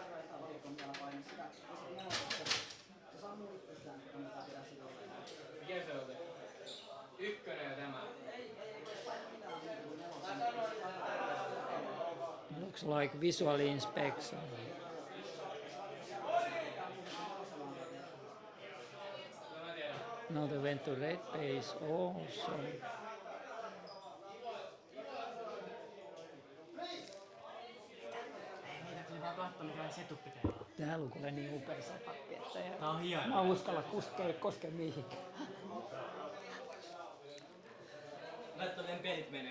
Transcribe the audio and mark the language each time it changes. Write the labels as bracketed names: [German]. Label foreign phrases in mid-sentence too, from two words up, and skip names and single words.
[English] Looks like visual inspection. Now they went to red base also. [Finnish] Täällä on kuule niin upea sapatti, että mä uskalla koskea mihinkään. Katso miten pelit menee.